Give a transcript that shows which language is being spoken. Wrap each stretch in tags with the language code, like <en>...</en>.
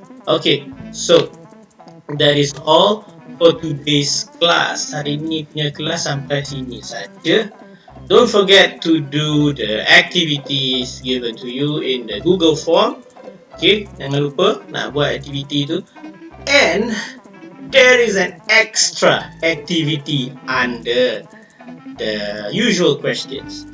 <en>Okay, so that is all for today's class.</en> <ms>Hari ni punya kelas sampai sini saja.</ms> <en>Don't forget to do the activities given to you in the Google form. Okay,</en> <ms>jangan lupa nak buat aktiviti tu.</ms> <en>And there is an extra activity under the usual questions.</en>